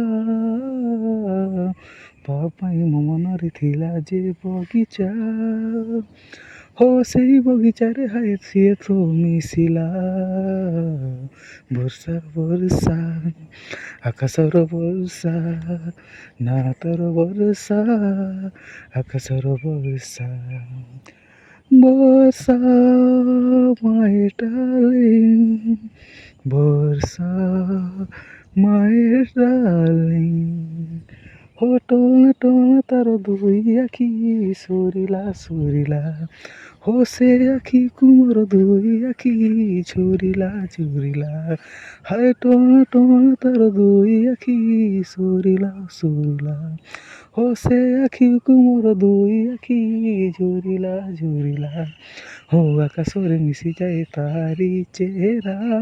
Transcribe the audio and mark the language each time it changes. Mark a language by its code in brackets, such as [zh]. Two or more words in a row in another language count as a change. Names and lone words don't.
[or] ତା ପାଇଁ ମୋ ମନରେ ଥିଲା ଯେ ବଗିଚା ସେଇ ବଗିଚାରେ ହାଏ ସିଏ ତ ମିଶିଲା ବର୍ଷା ବର୍ଷା ଆକାଶର ବର୍ଷା ନା ତାର ବର୍ଷା ଆକାଶର ବର୍ଷା ବର୍ଷା [en] my darling [or] ବର୍ଷା [en] my darling [or] ଟଣା ଟଣା ତାର ଦୁଇ ଆଖି ସୁରିଲା ସୁରିଲା ସେ ଆଖିକୁ ମୋର ଦୁଇ ଆଖି ଝୁରିଲା ଝୁରିଲା ହାଏ ଟଣା ଟଣା ତାର ଦୁଇ ଆଖି ସୁରିଲା ସୁରିଲା ସେ ଆଖିକୁ ମୋର ଦୁଇ ଆଖି ଝୁରିଲା ଝୁରିଲା ଆକାଶରେ ମିଶିଯାଏ ତାରି ଚେହେରା